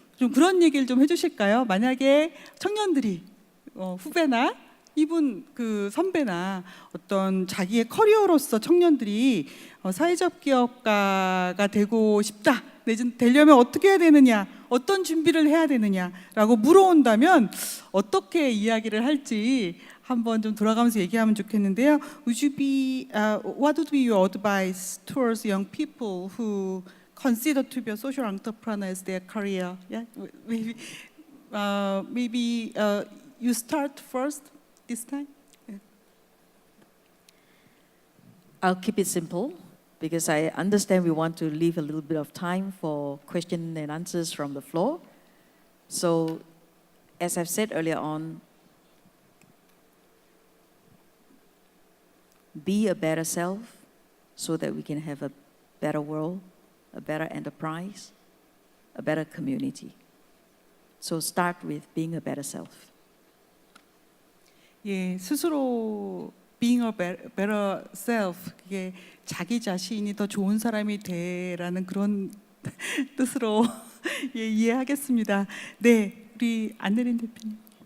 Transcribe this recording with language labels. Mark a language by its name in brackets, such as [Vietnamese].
[Korean] 좀 그런 얘기를 좀 해주실까요? 만약에 청년들이 후배나 이분 그 선배나 어떤 자기의 커리어로서 청년들이 사회적 기업가가 되고 싶다, 내지는 되려면 어떻게 해야 되느냐, 어떤 준비를 해야 되느냐라고 물어온다면 어떻게 이야기를 할지 한번 좀 돌아가면서 얘기하면 좋겠는데요. [English] What would be your advice towards young people who consider to be a social entrepreneur as their career? Yeah, maybe you start first this time. Yeah. I'll keep it simple because I understand we want to leave a little bit of time for question and answers from the floor. So, as I've said earlier on, be a better self so that we can have a better world, a better enterprise, a better community. So start with being a better self. [Korean] 예, 스스로 [English] being a better self, [Korean] 그게 자기 자신이 더 좋은 사람이 되라는 그런 뜻으로 예, 이해하겠습니다. 네, 우리 안내린 대표님.